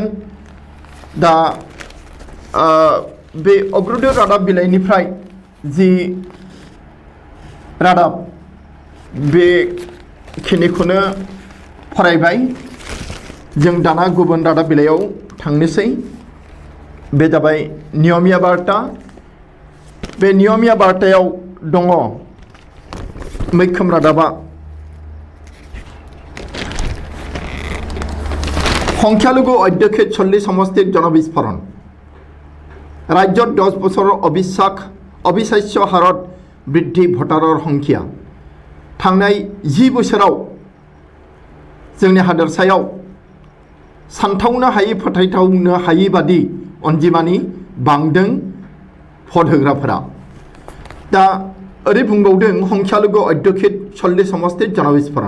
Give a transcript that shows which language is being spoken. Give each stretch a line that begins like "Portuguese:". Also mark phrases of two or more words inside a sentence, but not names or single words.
Bodo: दा बे अग्रदय रादाब बिलाइनिफ्राय जि रादाब बेखिनिखौनो फरायबाय। जों दाना गुबुन रादाब बिलाइयाव थांनोसै। बे जाबाय नियमिया बार्ता। बे नियमिया बार्तायाव दङ मैखोम रादाबा
Assamese: সংখ্যালঘু অধ্যক্ষে 40 সমষ্টিৰ জনবিস্ফোৰণ। ৰাজ্যত 10 বছৰৰ অবিশ্বাস্য হাৰত বৃদ্ধি ভোটাৰৰ সংখ্যা।
Bodo: थांनाय 10 बोसोराव जोंनि हादोरसायाव सानथावनो हायै फोथायथावनो हायै बादि अनजिमानि बांदों भट होग्राफोरा। दा ओरै बुंबावदों
Assamese: সংখ্যালঘু অধ্যক্ষিত 40 সমষ্টিৰ জনবিস্ফোৰণ।